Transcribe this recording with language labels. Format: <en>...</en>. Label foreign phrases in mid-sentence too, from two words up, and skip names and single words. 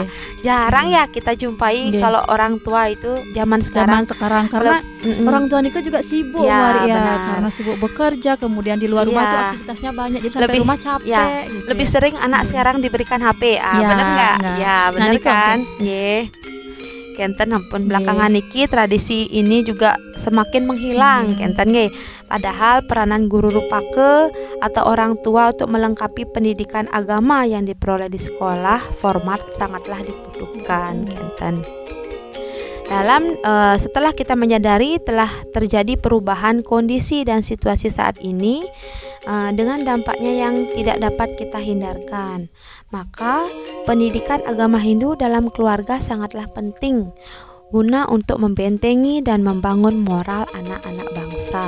<id>Jarang ya kita jumpai kalau orang tua itu zaman sekarang. Karena orang tua nikah juga sibuk Ya, ya, benar. karena sibuk bekerja, kemudian di luar rumah Iya. itu aktivitasnya banyak, jadi sampai Lebih- rumah capek ya, gitu Lebih ya. sering anak sekarang diberikan HP. Ya, Bener nggak? enggak. Ya, bener Nah, itu kan?</id> <ban>Nggih. Kenten ampun</ban> <id>belakangan niki tradisi ini juga semakin menghilang</id> <ban>kenten nggih.</ban> <id>Padahal peranan guru rupake atau orang tua untuk melengkapi pendidikan agama yang diperoleh di sekolah format sangatlah dibutuhkan kenten. Setelah kita menyadari telah terjadi perubahan kondisi dan situasi saat ini dengan dampaknya yang tidak dapat kita hindarkan, maka pendidikan agama Hindu dalam keluarga sangatlah penting guna untuk membentengi dan membangun moral anak-anak bangsa.</id>